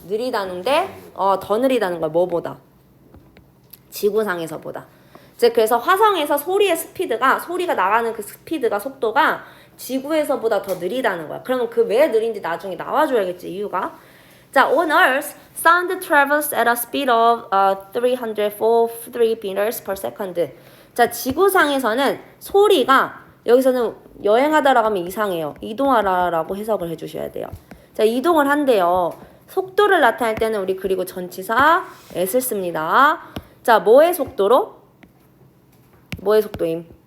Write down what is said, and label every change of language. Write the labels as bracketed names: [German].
[Korean] 느리다는데 더 느리다는 거야. 뭐보다? 지구상에서보다. 즉 그래서 화성에서 소리의 스피드가 소리가 나가는 그 스피드가 속도가 지구에서보다 더 느리다는 거야. 그러면 그 왜 느린지 나중에 나와줘야겠지 이유가. [English] 자, on Earth, sound travels at a speed of 343 meters per second. [Korean] 자, 지구상에서는 소리가 여기서는 여행하다라고 하면 이상해요. 이동하라라고 해석을 해주셔야 돼요. 자, 이동을 한대요. 속도를 나타낼 때는 우리 그리고 전치사 s를 씁니다. 자, 뭐의 속도로? 뭐의 속도임?